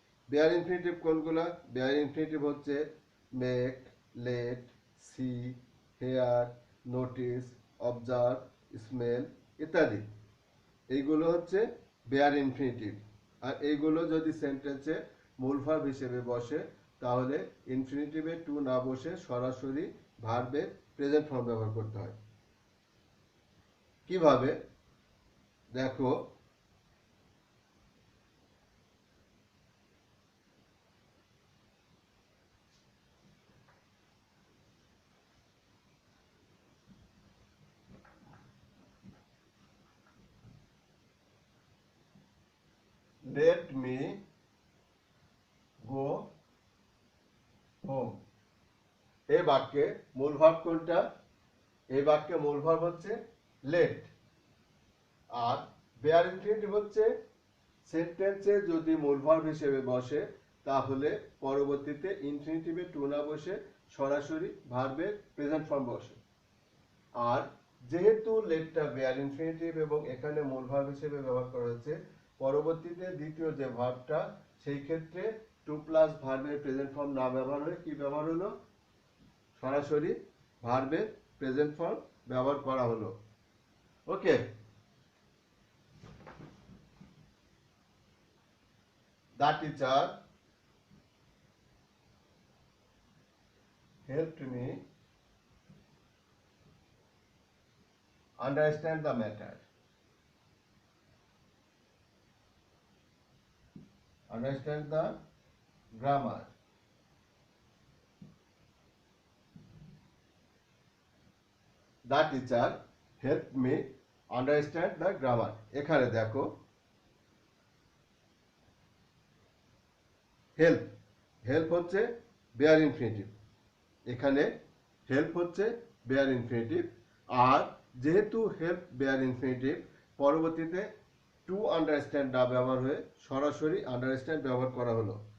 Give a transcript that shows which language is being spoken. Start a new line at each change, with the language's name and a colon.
Bangla: Bare infinitive কোনগুলা? Bare infinitive হচ্ছে make, late, C, hair, notice, observe, smell ইত্যাদি। এইগুলো হচ্ছে বেয়ার ইনফিনিটিভ। আর এইগুলো যদি সেন্টেন্সে মূল ভার্ব হিসেবে বসে তাহলে ইনফিনিটিভে টু না বসে সরাসরি ভার্বের প্রেজেন্ট ফর্ম ব্যবহার করতে হয়। কিভাবে? দেখো,
English: let me go home।
Bangla: এই বাক্যে মূল ভার্ব কোনটা? এই বাক্যে মূল ভার্ব হচ্ছে let। আর বেয়ার ইনফিনিটিভ হচ্ছে সেন্টেন্সে যদি মূল ভার্ব হিসেবে বসে তাহলে পরবর্তীতে ইনফিনিটিভে টু না বসে সরাসরি ভার্বের প্রেজেন্ট ফর্ম বসে। আর যেহেতু লেটটা বেয়ার ইনফিনিটিভ এবং এখানে মূল ভার্ব হিসেবে ব্যবহার করা হচ্ছে, পরবর্তীতে দ্বিতীয় যে ভার্বটা সেই ক্ষেত্রে টু প্লাস ভার্বের প্রেজেন্ট ফর্ম না ব্যবহার হয়ে কি ব্যবহার হলো? সরাসরি ভার্বের প্রেজেন্ট ফর্ম ব্যবহার করা হলো।
English: ওকে, the teacher helped me understand the matter। Understand the grammar। The teacher helped me understand the grammar।
Bangla: এখানে দেখো হেল্প, হেল্প হচ্ছে বেয়ার ইনফিনিটিভ, এখানে হেল্প হচ্ছে বেয়ার ইনফিনিটিভ। আর যেহেতু হেল্প বেয়ার ইনফিনিটিভ, পরবর্তীতে টু আন্ডারস্ট্যান্ড না ব্যবহার হয়ে সরাসরি আন্ডারস্ট্যান্ড ব্যবহার করা হলো।